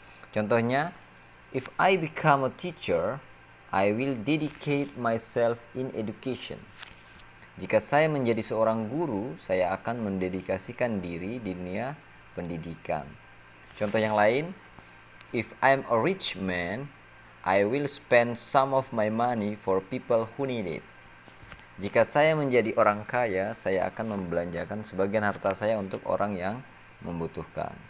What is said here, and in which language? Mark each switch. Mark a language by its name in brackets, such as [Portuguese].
[English] Contohnya, if I become a teacher, I will dedicate myself in education. [Indonesian] Jika saya menjadi seorang guru, saya akan mendedikasikan diri di dunia pendidikan. Contoh yang lain, [English] if I'm a rich man, I will spend some of my money for people who need it. [Indonesian] Jika saya menjadi orang kaya, saya akan membelanjakan sebagian harta saya untuk orang yang membutuhkan.